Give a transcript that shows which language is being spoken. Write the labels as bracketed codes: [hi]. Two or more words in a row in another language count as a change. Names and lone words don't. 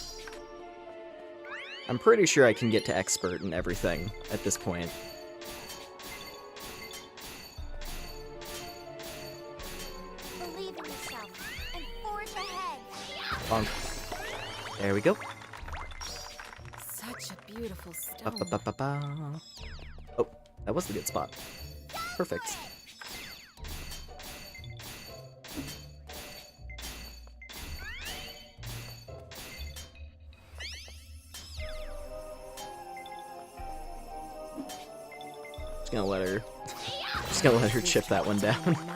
[en] I'm pretty sure I can get to expert and everything at this point. Believe in yourself and forge ahead. Bonk. There we go. Such a beautiful Ba, stone. ba, ba, ba, ba. Oh, that was the good spot. Perfect. Just gonna let her chip that one down.